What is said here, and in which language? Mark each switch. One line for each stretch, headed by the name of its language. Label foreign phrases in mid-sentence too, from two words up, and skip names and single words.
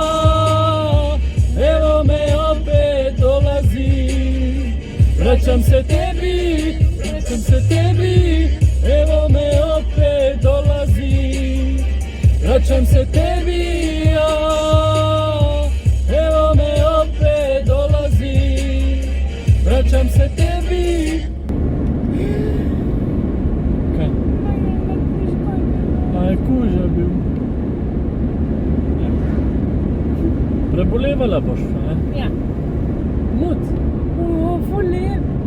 Croatian: Evo me opet dolazi, vraćam se tebi, vraćam se tebi. Evo me opet dolazi, vraćam se tebi ja. Evo me opet dolazi, vraćam se tebi.
Slovenian: Kaj? A je kuža bil. Prebolevala boš, ne? Ja. Mut. O, ful lep.